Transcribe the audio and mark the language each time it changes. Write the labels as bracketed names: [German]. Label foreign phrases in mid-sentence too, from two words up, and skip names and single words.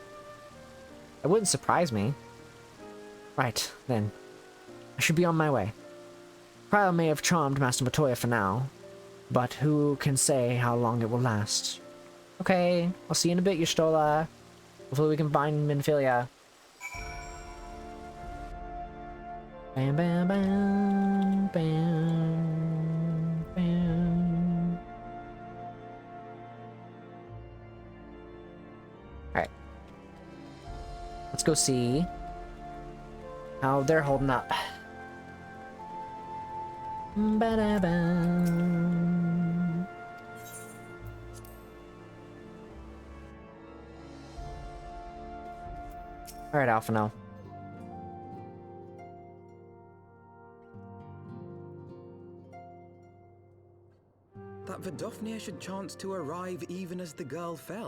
[English] It wouldn't surprise me. Right, then. I should be on my way. Trial may have charmed Master Matoya for now, but who can say how long it will last? Okay, I'll see you in a bit, Y'shtola. Hopefully we can find Minfilia. Bam, bam, bam, bam, bam. Alright. Let's go see how they're holding up. Ba-da-bam. Alright, Alphino. That Vidofnir should chance to arrive even as the girl fell.